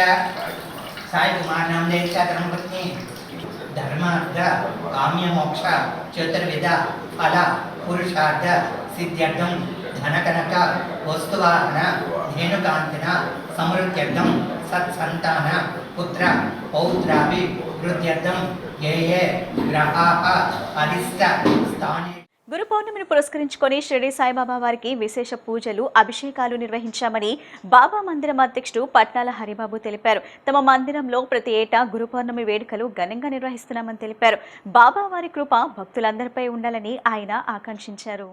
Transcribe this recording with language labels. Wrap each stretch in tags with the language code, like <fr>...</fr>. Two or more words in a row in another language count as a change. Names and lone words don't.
<sa>साई कुमार नाम देशस्य धर्मपत्नी धर्मार्थ काम्य मोक्ष चतुर्विध फल पुरुषार्थ सिद्ध्यर्थं धनकनक वस्तुवाहन धेनुकान्तिन समृद्ध्यर्थं सत्सन्तान पुत्र पौत्राभिवृद्ध्यर्थं ये ग्रहाः अरिष्ट स्थाने.</sa> <te>గురు పౌర్ణమిని పురస్కరించుకొని షిరిడి సాయిబాబా వారికి విశేష పూజలు అభిషేకాలు నిర్వహించామని బాబా మందిరం అధ్యక్షుడు పట్నాల హరిబాబు తెలిపారు. తమ మందిరంలో ప్రతి ఏటా గురు పౌర్ణమి వేడుకలు ఘనంగా నిర్వహిస్తున్నామని తెలిపారు. బాబా వారి కృప భక్తులందరిపై ఉండాలని ఆయన ఆకాంక్షించారు.</te>